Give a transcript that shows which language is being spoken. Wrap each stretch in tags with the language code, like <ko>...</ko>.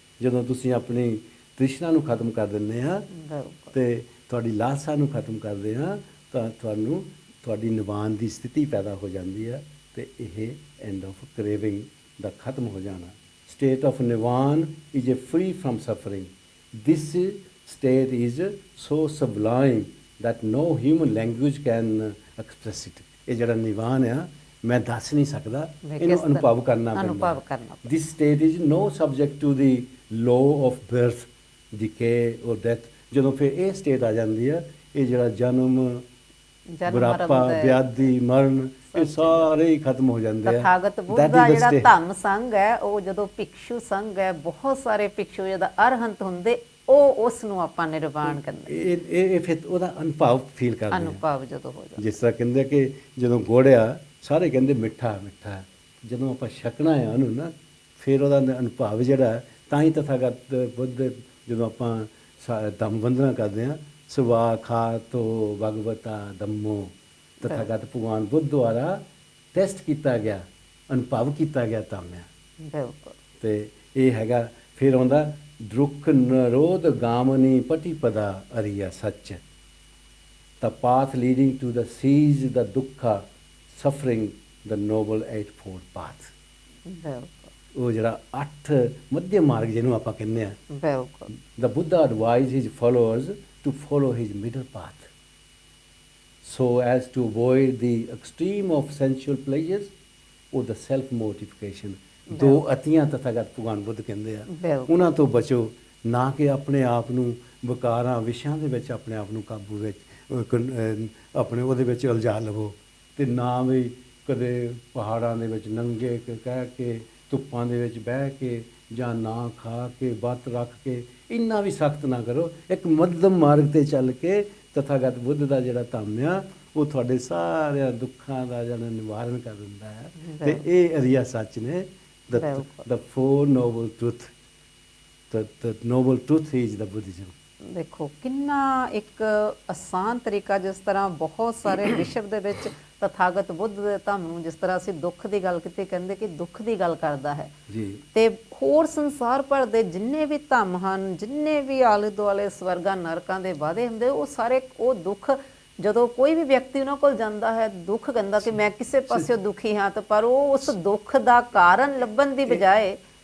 <pa>ਜਦੋਂ ਤੁਸੀਂ ਆਪਣੀ ਤ੍ਰਿਸ਼ਨਾ ਨੂੰ ਖਤਮ ਕਰ ਦਿੰਦੇ ਆ ਤੇ ਤੁਹਾਡੀ ਲਾਲਸਾ ਨੂੰ ਖਤਮ ਕਰਦੇ ਆ, ਤਾਂ ਤੁਹਾਨੂੰ ਤੁਹਾਡੀ ਨਿਵਾਨ ਦੀ ਸਥਿਤੀ ਪੈਦਾ ਹੋ ਜਾਂਦੀ ਹੈ ਤੇ ਇਹ</pa> <en>end of craving</en> <pa>ਦਾ ਖਤਮ ਹੋ ਜਾਣਾ।</pa> <en>State of ਨਿਵਾਨ is a free firm suffering. This state is so ਸਬਲਾਈਮ that no human language can express it.</en> <pa>ਇਹ ਜਿਹੜਾ ਨਿਵਾਨ ਆ, ਮੈਂ ਦੱਸ ਨਹੀਂ ਸਕਦਾ, ਇਹਨੂੰ ਅਨੁਭਵ ਕਰਨਾ ਪੈਂਦਾ।</pa> <en>This state is no subject to the law of birth, decay or death.</en> <pa>ਜਦੋਂ ਫਿਰ ਇਹ ਸਟੇਟ ਆ ਜਾਂਦੀ ਆ, ਇਹ ਜਿਹੜਾ ਜਨਮ, ਬੁਢਾਪਾ, ਵਿਆਧੀ, ਮਰਨ, ਇਹ ਸਾਰੇ ਹੀ ਖਤਮ ਹੋ ਜਾਂਦੇ ਆ। ਤਥਾਗਤ ਬੁੱਧ ਦਾ ਜਿਹੜਾ ਧੰਮ ਸੰਗ ਹੈ, ਉਹ ਜਦੋਂ ਭਿਕਸ਼ੂ ਸੰਗ ਹੈ, ਬਹੁਤ ਸਾਰੇ ਭਿਕਸ਼ੂ ਜਦੋਂ ਅਰਹੰਤ ਹੁੰਦੇ, ਉਹ ਉਸ ਨੂੰ ਆਪਾਂ ਨਿਰਵਾਣ ਕਰਦੇ। ਇਹ ਫਿਰ ਉਹਦਾ ਅਨੁਭਵ ਫੀਲ ਕਰਦੇ ਆ। ਅਨੁਭਵ ਜਦੋਂ ਹੋ ਜਾਂਦਾ, ਜਿਸ ਤਰ੍ਹਾਂ ਕਹਿੰਦੇ ਕਿ ਜਦੋਂ ਗੋੜਿਆ, ਸਾਰੇ ਕਹਿੰਦੇ ਮਿੱਠਾ ਮਿੱਠਾ, ਜਦੋਂ ਆਪਾਂ ਛਕਣਾ ਹੈ ਉਹਨੂੰ ਨਾ, ਫਿਰ ਉਹਦਾ ਅਨੁਭਵ ਜਿਹੜਾ, ਤਾਂ ਹੀ ਤਥਾਗਤ ਬੁੱਧ ਜਦੋਂ ਆਪਾਂ ਦਮ ਵੰਦਨਾ ਕਰਦੇ ਹਾਂ,</pa> <pi>ਸਵਾ ਖਾਤੋ ਭਗਵਤਾ ਦਮੋ,</pi> <pa>ਤਥਾਗਤ ਭਗਵਾਨ ਬੁੱਧ ਦੁਆਰਾ ਟੈਸਟ ਕੀਤਾ ਗਿਆ, ਅਨੁਭਵ ਕੀਤਾ ਗਿਆ ਧੰਮ ਆ। ਬਿਲਕੁਲ। ਤੇ ਇਹ ਹੈਗਾ। ਫਿਰ ਆਉਂਦਾ</pa> <pi>ਦੁੱਖ ਨਿਰੋਧ ਗਾਮਨੀ ਪਟੀਪਦਾ ਅਰੀਆ ਸੱਚ,</pi> <en>the path leading to the cease the dukkha suffering, the noble eightfold path.</en> <pa>ਬਿਲਕੁਲ। ਉਹ ਜਿਹੜਾ 8 ਮੱਧਮ ਮਾਰਗ ਜਿਹਨੂੰ ਆਪਾਂ ਕਹਿੰਦੇ ਆ। ਬਿਲਕੁਲ।</pa> <en>The Buddha advised his followers to follow his middle path, so as to avoid the extreme of sensual pleasures or the self mortification.</en> <pa>ਦੋ ਅਤੀਆਂ ਤਥਾਗਤ ਭਗਵਾਨ ਬੁੱਧ ਕਹਿੰਦੇ ਆ, ਉਹਨਾਂ ਤੋਂ ਬਚੋ, ਨਾ ਕਿ ਆਪਣੇ ਆਪ ਨੂੰ ਵਿਕਾਰਾਂ ਵਿਸ਼ਿਆਂ ਦੇ ਵਿੱਚ ਆਪਣੇ ਆਪ ਨੂੰ ਕਾਬੂ ਵਿੱਚ ਆਪਣੇ ਉਹਦੇ ਵਿੱਚ ਉਲਝਾ ਲਵੋ, ਤੇ ਨਾ ਵੀ ਕਦੇ ਪਹਾੜਾਂ ਦੇ ਵਿੱਚ ਨੰਗੇ ਕਹਿ ਕੇ, ਧੁੱਪਾਂ ਦੇ ਵਿੱਚ ਬਹਿ ਕੇ, ਜਾਂ ਨਾ ਖਾ ਕੇ, ਵਰਤ ਰੱਖ ਕੇ, ਇੰਨਾ ਵੀ ਸਖਤ ਨਾ ਕਰੋ। ਇੱਕ ਮੱਧਮ ਮਾਰਗ 'ਤੇ ਚੱਲ ਕੇ ਤਥਾਗਤ ਬੁੱਧ ਦਾ ਜਿਹੜਾ ਧੰਮ ਆ, ਉਹ ਤੁਹਾਡੇ ਸਾਰਿਆਂ ਦੁੱਖਾਂ ਦਾ ਜਿਹੜਾ ਨਿਵਾਰਨ ਕਰ ਦਿੰਦਾ ਹੈ। ਤੇ ਇਹ ਅਰੀਆ ਸੱਚ ਨੇ।</pa> <en>The four noble truth, the noble truth is the Buddhism.</en> <pa>ਦੇਖੋ ਕਿੰਨਾ ਇੱਕ ਆਸਾਨ ਤਰੀਕਾ, ਜਿਸ ਤਰ੍ਹਾਂ ਬਹੁਤ ਸਾਰੇ ਵਿਸ਼ਵ ਦੇ ਵਿੱਚ ਤਥਾਗਤ ਬੁੱਧ ਦੇ ਧੰਮ ਨੂੰ, ਜਿਸ ਤਰ੍ਹਾਂ ਅਸੀਂ ਦੁੱਖ ਦੀ ਗੱਲ ਕੀਤੀ, ਕਹਿੰਦੇ ਕਿ ਦੁੱਖ ਦੀ ਗੱਲ ਕਰਦਾ ਹੈ ਜੀ। ਤੇ ਹੋਰ ਸੰਸਾਰ ਭਰ ਦੇ ਜਿੰਨੇ ਵੀ ਧੰਮ ਹਨ, ਜਿੰਨੇ ਵੀ ਆਲੇ ਦੁਆਲੇ ਸਵਰਗਾਂ ਨਰਕਾਂ ਦੇ ਵਾਅਦੇ ਹੁੰਦੇ, ਉਹ ਸਾਰੇ ਉਹ ਦੁੱਖ, ਜਦੋਂ ਕੋਈ ਵੀ ਵਿਅਕਤੀ ਉਹਨਾਂ ਕੋਲ ਜਾਂਦਾ ਹੈ, ਦੁੱਖ ਕਹਿੰਦਾ ਕਿ ਮੈਂ ਕਿਸੇ ਪਾਸਿਓਂ ਦੁਖੀ ਹਾਂ, ਤਾਂ ਪਰ ਉਹ ਉਸ ਦੁੱਖ ਦਾ ਕਾਰਨ ਲੱਭਣ ਦੀ ਬਜਾਏ</pa>